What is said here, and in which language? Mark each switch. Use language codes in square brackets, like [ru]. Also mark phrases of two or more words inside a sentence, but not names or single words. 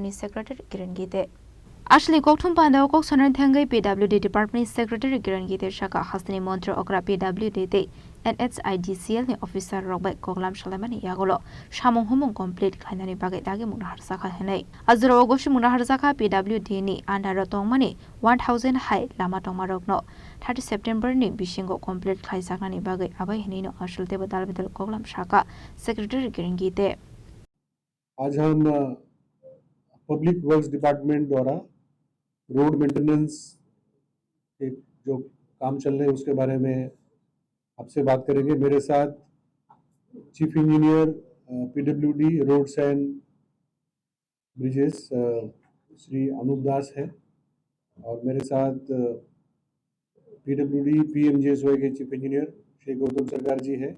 [trp] ni Secretary Kiran Gite Asli kokthum panda okok sonan thangai PWD Department ni Secretary Kiran Gite saka hastini montra okra PWD te NHIDCL ni officer rokbai koklam salamani yagolo samung humung complete khlainani bagai dagi mungna harsaka henai azro ogoshi mungna harsaka PWD ni andro tongmani 1000 high lama tongmarokno 30 September ni bisingo complete khlaisakani bagai abai hinino ashulte badal bidal koklam shaka secretary किरंगी ते [hi] आज हम पब्लिक वर्क्स डिपार्टमेंट द्वारा रोड मेंटेनेंस के जो काम चल रहे हैं उसके बारे में आपसे बात करेंगे। मेरे साथ चीफ इंजीनियर PWD रोड्स एंड ब्रिजेस श्री अनूप दास है और मेरे साथ PWD PMGSY के चीफ इंजीनियर श्री गौतम सरकार जी है।